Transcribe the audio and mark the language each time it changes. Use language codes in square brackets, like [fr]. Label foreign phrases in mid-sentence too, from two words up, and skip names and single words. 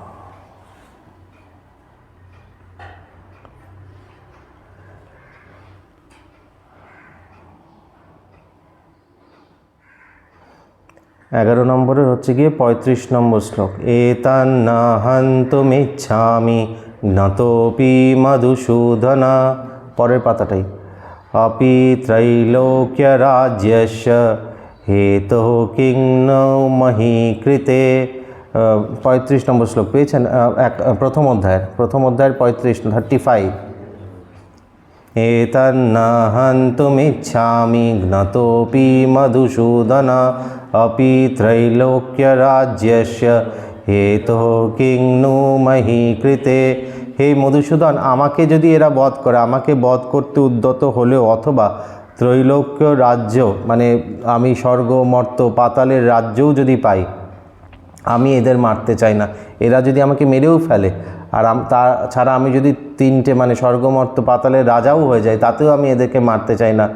[bn] নম্বরের হচ্ছে গিয়ে 35 নম্বর শ্লোক। [sa] এতান্না হন্তমিচ্ছামি জ্ঞাতোপি মধুসূদনা। [bn] পরের পাতাটাই। [sa] अपि त्रैलोक्यराज्यस्य हेतुः किं नो मही कृते। [bn] 35 নম্বর শ্লোক পেয়েছেন, প্রথম অধ্যায়ের 35 [sa] एतन्ना हन्तुमिच्छामि ज्ञातोपि मधुसूदन अपि त्रैलोक्यराज्यस्य हेतुः किं नु मही कृते। [bn] হে মধুসূদন, আমাকে যদি এরা বধ করে, আমাকে বধ করতে উদ্যত হলেও, অথবা ত্রৈলোক্য রাজ্য মানে আমি স্বর্গ, মর্ত, পাতালের রাজ্যও যদি পাই, আমি এদের মারতে চাই না। এরা যদি আমাকে মেরেও ফেলে, আর তাছাড়া আমি যদি 3টে মানে স্বর্গ, মর্ত, পাতালের রাজাও হয়ে যায়, তাতেও আমি এদেরকে মারতে চাই না।